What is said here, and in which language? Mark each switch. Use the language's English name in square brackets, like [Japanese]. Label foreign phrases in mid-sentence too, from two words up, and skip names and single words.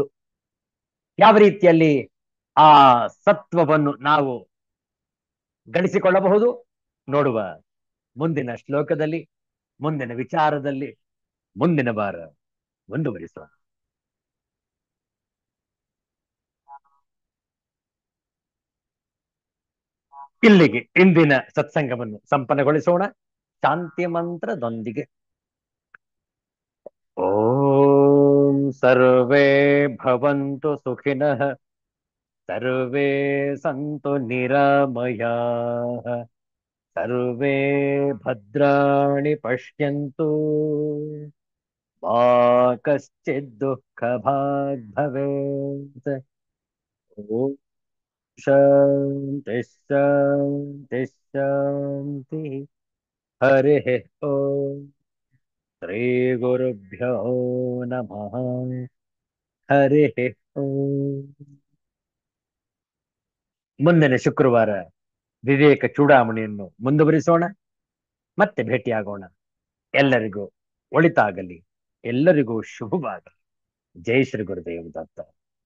[Kannada] ಯಾವ ರೀತಿಯಲ್ಲಿ ಆ ಸತ್ವವನ್ನು ನಾವು ಗಳಿಸಿಕೊಳ್ಳಬಹುದು ನೋಡುವ ಮುಂದಿನ ಶ್ಲೋಕದಲ್ಲಿ, ಮುಂದಿನ ವಿಚಾರದಲ್ಲಿ ಮುಂದಿನ ವಾರ ಮುಂದುವರಿಸುವ. ಇಲ್ಲಿಗೆ ಇಂದಿನ ಸತ್ಸಂಗವನ್ನು ಸಂಪನ್ನಗೊಳಿಸೋಣ ಶಾಂತಿ ಮಂತ್ರದೊಂದಿಗೆ. [Sanskrit] ಓಂ ಸರ್ವೇ ಭವಂತು ಸುಖಿನಃ, ಸರ್ವೇ ಸಂತು ನಿರಾಮಯಾಃ, ಸರ್ವೇ ಭದ್ರಾಣಿ ಪಶ್ಯಂತು मा कश्चित् दुःख भाग् भवेत्। ओम शांति शांति शांति। हरि ओम। श्री गुरुभ्यो नमः। हरि ಓಂ. [Kannada] ಮುಂದಿನ ಶುಕ್ರವಾರ ವಿವೇಕ ಚೂಡಾಮಣಿಯನ್ನು ಮುಂದುವರಿಸೋಣ. ಮತ್ತೆ ಭೇಟಿಯಾಗೋಣ. ಎಲ್ಲರಿಗೂ ಒಳಿತಾಗಲಿ. ಎಲ್ಲರಿಗೂ ಶುಭವಾಗಲಿ. ಜೈ ಶ್ರೀ ಗುರುದೇವ್ ದತ್ತ.